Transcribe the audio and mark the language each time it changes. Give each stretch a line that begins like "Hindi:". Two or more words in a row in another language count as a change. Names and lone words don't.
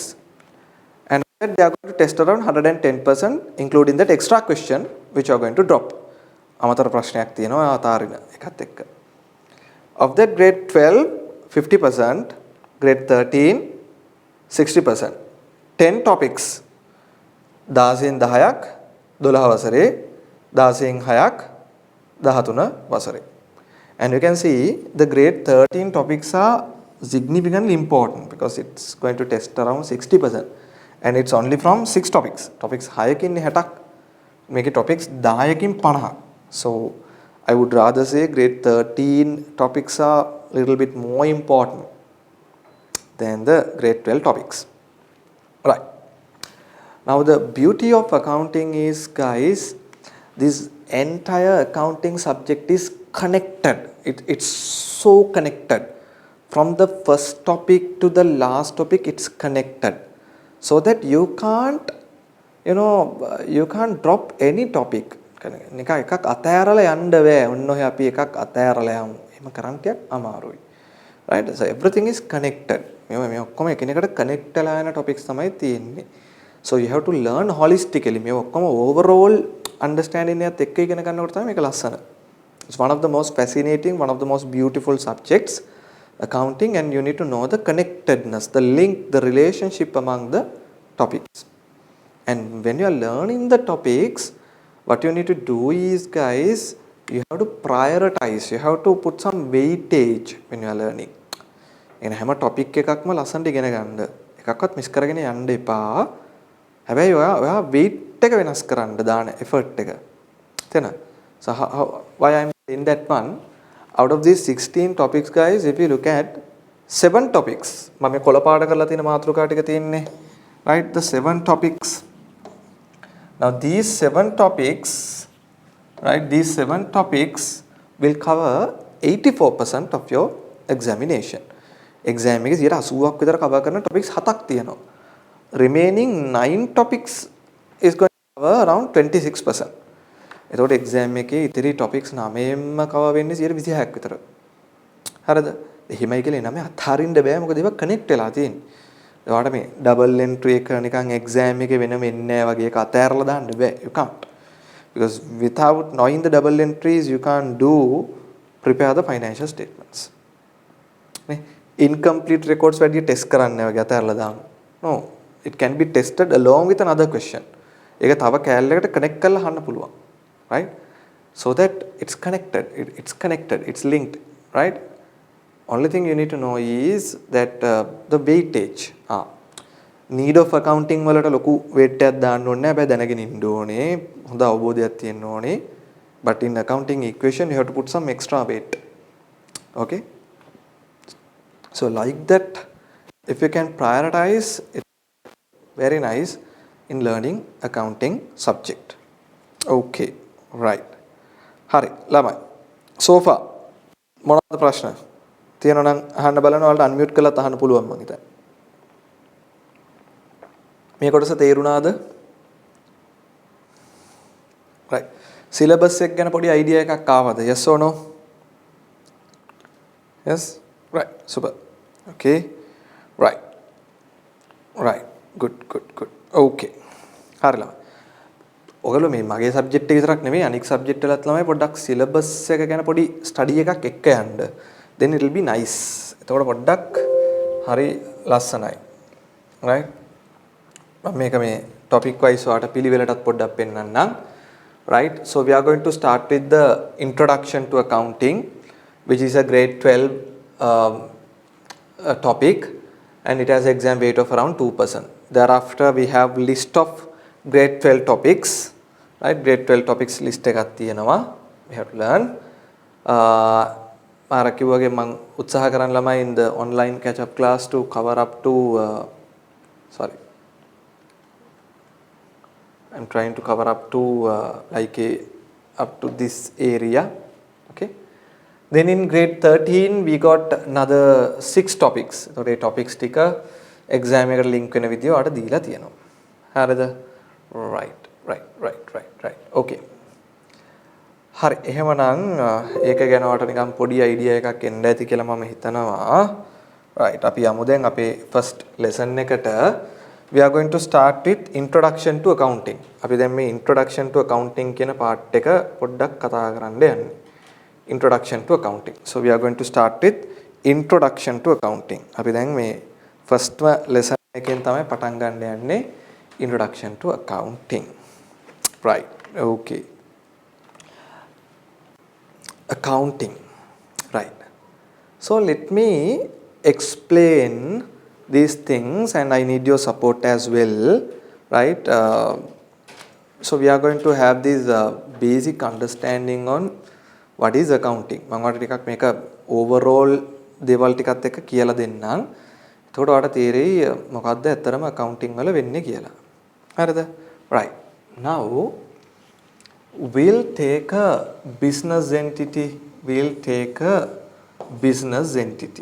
English: And they are going to test around 110%, including that extra question which you are going to drop.
Sinhala: අමතර ප්‍රශ්නයක් තියෙනවා අතාරින එකත් එක්ක.
English: Of that grade 12 50%, grade 13 60%.
Sinhala: 10 topics 10න් 10ක් 12 වසරේ 16න් 6ක් 13 වසරේ.
English: And you can see the grade 13 topics are significantly important because it's going to test around 60%. And it's only from 6 topics.
Sinhala: Topics 6කින් 60ක්. මේකේ topics 10කින් 50ක්.
English: So I would rather say grade 13 topics are a little bit more important than the grade 12 topics. Right. Now the beauty of accounting is, guys, this entire accounting subject is connected. It's so connected. From the first topic to the last topic, it's connected. So that you can't, you can't drop any topic.
Sinhala: නිකන් එකක් අතෑරලා යන්න බෑ. ඔන්න ඔය අපි එකක් අතෑරලා යමු. එහෙම කරන්න ටිකක් අමාරුයි.
English: Right? So everything is connected.
Sinhala: මේ ඔක්කොම එකිනෙකට connect වෙලා යන topics තමයි තියෙන්නේ.
English: So you have to learn holistically.
Sinhala: මේ ඔක්කොම
English: overall understanding
Sinhala: එකත් එක්ක ඉගෙන ගන්නකොට තමයි මේක ලස්සන.
English: It's one of the most fascinating, one of the most beautiful subjects, accounting, and you need to know the connectedness, the link, the relationship among the topics. And when you are learning the topics, what you need to do is, guys, you have to prioritize, you have to put some weightage when you are learning.
Sinhala: එන හැම topic එකක්ම ලස්සනට ඉගෙන ගන්න. එකක්වත් මිස් කරගෙන යන්න එපා. හැබැයි ඔයා weight එක වෙනස් කරන්න දාන effort එක. තේන?
English: So why I'm saying that one, out of these 16 topics, guys, if you look at 7 topics,
Sinhala: මම මේ කොළ පාඩ කරලා තියෙන මාතෘකා ටික තියෙන්නේ.
English: Right, the 7 topics. Now these 7 topics, right, these 7 topics will cover 84% of your examination.
Sinhala: Exam එකේ 80ක් විතර cover කරන topics 7ක් තියෙනවා.
English: Remaining 9 topics is going to cover around 26%.
Sinhala: එතකොට exam එකේ ඉතිරි topics 9ෙන්ම cover වෙන්නේ 26ක් විතර. හරිද? එහෙමයි කියලා නම අත්හරින්න බෑ මොකද ඒවා connect වෙලා තියෙන්නේ. ඒවට මේ
English: double entry
Sinhala: එක නිකන් exam එකේ වෙනම එන්නේ නැහැ වගේ එක අතෑරලා දාන්න බෑ.
English: You can't. Because without knowing the double entries you can't prepare the financial statements.
Sinhala: නේ
English: incomplete records
Sinhala: වැඩි test කරන්න වගේ අතෑරලා දාන්න.
English: No, it can be tested along with another question.
Sinhala: ඒක තව කැලලයකට connect කරලා අහන්න පුළුවන්.
English: Right? So that it's connected, it's linked, right? Only thing you need to know is that the weightage. Need of accounting
Sinhala: වලට ලොකු weight එකක් දාන්න ඕනේ නැහැ. හැබැයි දැනගෙන ඉන්න ඕනේ. හොඳ අවබෝධයක් තියෙන්න ඕනේ.
English: But in accounting equation you have to put some extra weight. Okay? So like that, if you can prioritize, it's very nice in learning accounting subject. Okay. Right.
Sinhala: හරි ළමයි.
English: So far
Sinhala: මොනවද ප්‍රශ්න? තියෙනවා නම් අහන්න බලන්න. ඔයාලට unmute කරලා අහන්න පුළුවන් මං හිතන්නේ. මේ කොටස තේරුණාද? Right. Syllabus එක ගැන පොඩි idea එකක් ආවද?
English: Yes or no? Yes? Right. Super. Okay. Right. Right. Good.
Sinhala: Okay. හරි ළමයි. ඔයගොල්ලෝ මේ මගේ සබ්ජෙක්ට් එක විතරක් නෙමෙයි අනික් සබ්ජෙක්ට් වලත් ළමයි පොඩ්ඩක් සිලබස් එක ගැන පොඩි ස්ටඩි එකක් එක්ක යන්න.
English: Then it will be nice.
Sinhala: එතකොට පොඩ්ඩක් හරි ලස්සනයි. Right? මම මේක මේ
English: topic wise
Sinhala: ඔයාලට පිළිවෙලටත් පොඩ්ඩක් පෙන්නන්නම්.
English: Right? So we are going to start with the introduction to accounting, which is a grade 12 topic, and it has exam weight of around 2%. Thereafter we have list of grade 12 topics, right? Grade 12 topics list
Sinhala: එකක් තියෙනවා.
English: We have to learn.
Sinhala: මාර කිව්වාගේ මම උත්සාහ කරන් ළමයි
English: in the online catch up class to cover up to I'm trying to cover up to up to this area. Okay. Then in grade 13 we got another 6 topics.
Sinhala: So ඒ topics ටික exam එකට link වෙන විදිය ඔයාලට දීලා තියෙනවා. හරිද?
English: Right. Okay.
Sinhala: හරි එහෙමනම් ඒක ගැන ඔයාලට නිකන් පොඩි idea එකක් එන්න ඇති කියලා මම හිතනවා. Right. අපි යමු දැන් අපේ
English: first lesson
Sinhala: එකට.
English: We are going to start with introduction to accounting.
Sinhala: අපි දැන් මේ
English: introduction to accounting
Sinhala: කියන part එක පොඩ්ඩක් කතා කරන්න යන්නේ.
English: Introduction to accounting. So we are going to start with introduction to accounting.
Sinhala: අපි දැන් මේ
English: first lesson
Sinhala: එකෙන් තමයි පටන් ගන්න යන්නේ.
English: Introduction to accounting. Right. Okay. accounting, right? So let me explain these things, and I need your support as well, right? So we are going to have this basic understanding on what is accounting.
Sinhala: මම ඔයාලට ටිකක් මේක overall දේවල් ටිකත් එක්ක කියලා දෙන්නම්. එතකොට ඔයාලට තේරෙයි මොකද්ද ඇත්තටම accounting වල වෙන්නේ කියලා. හරිද?
English: Right. Now we'll take a business entity. We'll take a business entity.